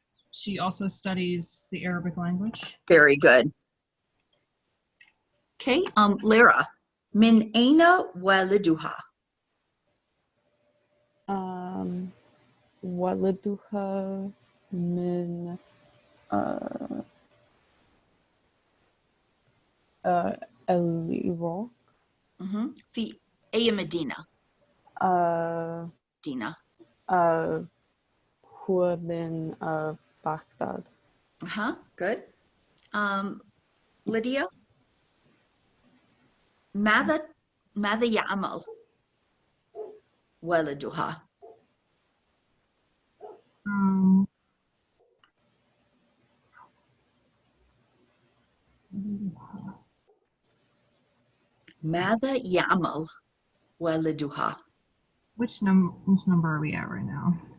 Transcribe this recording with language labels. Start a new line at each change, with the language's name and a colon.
English: She also studies the Arabic language. Very good.
Arabic: Okay, Lara, من أين والدها? والدها من العراق. في أي مدينة؟ مدينة. هو من بغداد.
English: Good.
Arabic: Lydia, ماذا يعمل والدها؟ ماذا يعمل والدها?
English: Which number are we at right now?